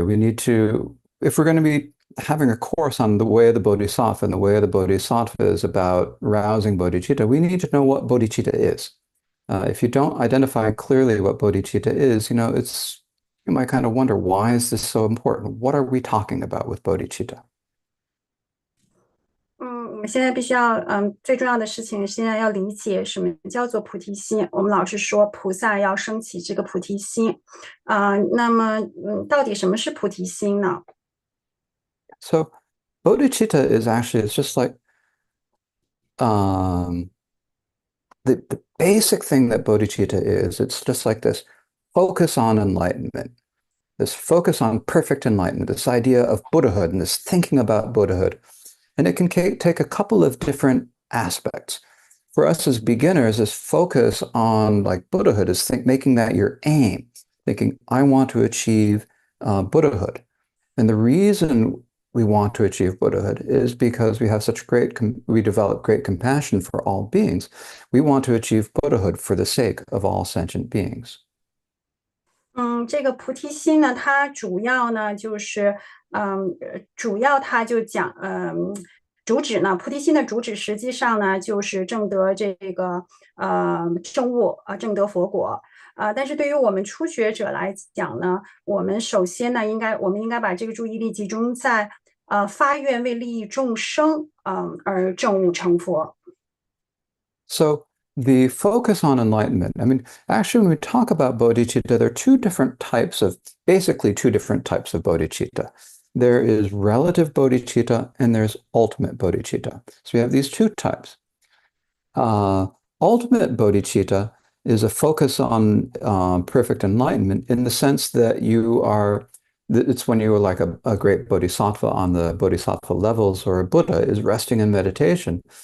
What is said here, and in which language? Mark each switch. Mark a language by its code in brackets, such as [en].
[en] We need to, if we're going to be having a course on the way of the Bodhisattva, and the way of the Bodhisattva is about rousing bodhicitta, we need to know what bodhicitta is. If you don't identify clearly what bodhicitta is, you might kind of wonder, why is this so important? What are we talking about with bodhicitta? [zh] 我们现在必须要，最重要的事情，现在要理解什么叫做菩提心。我们老是说菩萨要升起这个菩提心，那么，到底什么是菩提心呢？ [en] So bodhicitta is actually, it's just like the basic thing that bodhicitta is. It's just like this focus on enlightenment, this focus on perfect enlightenment, this idea of Buddhahood and this thinking about Buddhahood. And it can take a couple of different aspects. For us as beginners, this focus on like Buddhahood is making that your aim, thinking, I want to achieve Buddhahood. And the reason we want to achieve Buddhahood is because we have we develop great compassion for all beings. We want to achieve Buddhahood for the sake of all sentient beings. [zh] 这个菩提心呢，它主要呢就是，主要它就讲，主旨呢，菩提心的主旨实际上呢就是证得这个证悟证得佛果。但是对于我们初学者来讲呢，我们首先呢，我们应该把这个注意力集中在发愿为利益众生，而证悟成佛。 [en] So the focus on enlightenment, I mean, actually, when we talk about bodhicitta, there are basically two different types of bodhicitta. There is relative bodhicitta and there's ultimate bodhicitta. So we have these two types. Ultimate bodhicitta is a focus on perfect enlightenment in the sense that it's when you are like a great bodhisattva on the bodhisattva levels, or a Buddha is resting in meditation.